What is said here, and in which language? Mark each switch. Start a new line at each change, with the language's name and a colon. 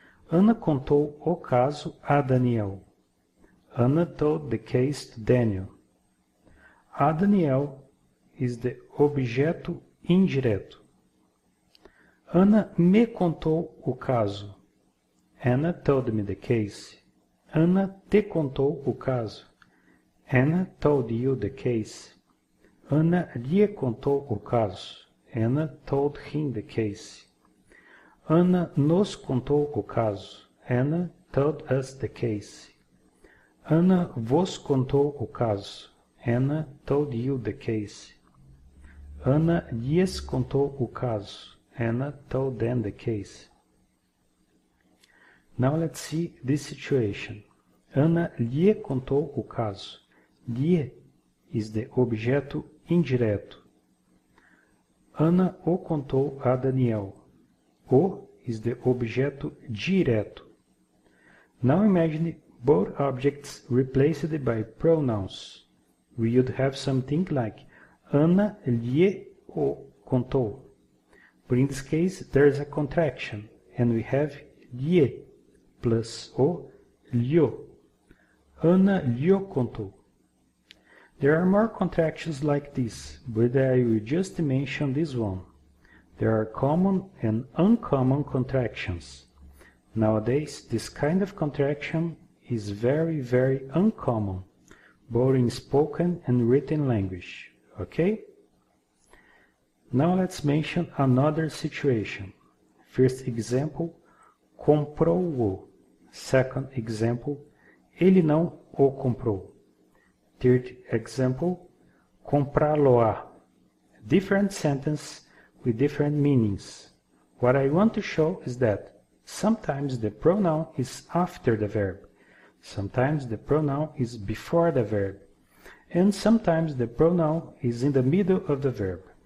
Portuguese: Ana contou o caso a Daniel.
English: Anna told the case to Daniel. A Daniel is the objeto indireto.
Portuguese: Ana me contou o caso.
English: Anna told me the case.
Portuguese: Ana te contou o caso.
English: Anna told you the case.
Portuguese: Ana lhe contou o caso.
English: Anna told him the case.
Portuguese: Ana nos contou o caso.
English: Anna told us the case.
Portuguese: Ana vos contou o caso.
English: Anna told you the case.
Portuguese: Ana lhes contou o caso.
English: Anna told them the case. Now let's see this situation.
Portuguese: Ana lhe contou o caso.
English: Lhe is the objeto indireto.
Portuguese: Ana o contou a Daniel.
English: O is the objeto direto. Now imagine both objects replaced by pronouns. We would have something like
Portuguese: Ana lhe o contou.
English: But in this case, there is a contraction, and we have lhe plus o, lho.
Portuguese: Ana lhe contou.
English: There are more contractions like this, but I will just mention this one. There are common and uncommon contractions. Nowadays, this kind of contraction is very, very uncommon, both in spoken and written language. Okay? Now let's mention another situation. First example, comprou-o.
Portuguese: Second example, ele não o comprou.
English: Third example, comprá-lo-á. Different sentence with different meanings. What I want to show is that sometimes the pronoun is after the verb, sometimes the pronoun is before the verb, and sometimes the pronoun is in the middle of the verb.